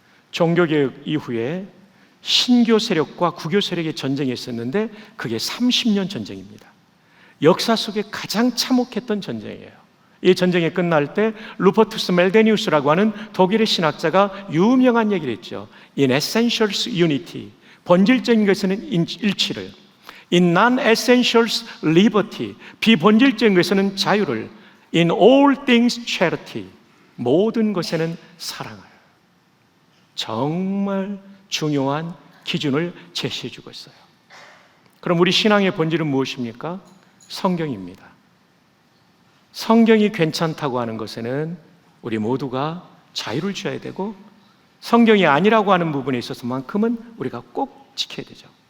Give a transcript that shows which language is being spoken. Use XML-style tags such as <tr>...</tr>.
<ko>종교개혁 이후에 신교 세력과 구교 세력의 전쟁이 있었는데 그게 30년 전쟁입니다. 역사 속에 가장 참혹했던 전쟁이에요. 이 전쟁이 끝날 때 루퍼투스 멜데니우스라고 하는 독일의 신학자가 유명한 얘기를 했죠.</ko> <en>In essentials unity,</en> <ko>본질적인 것에는 일치를,</ko> <en>In non-essentials liberty,</en> <ko>비본질적인 것에는 자유를,</ko> <en>In all things charity,</en> <ko>모든 것에는 사랑을. 정말 중요한 기준을 제시해 주고 있어요. 그럼 우리 신앙의 본질은 무엇입니까? 성경입니다. 성경이 괜찮다고 하는 것에는 우리 모두가 자유를 줘야 되고, 성경이 아니라고 하는 부분에 있어서만큼은 우리가 꼭 지켜야 되죠.</ko>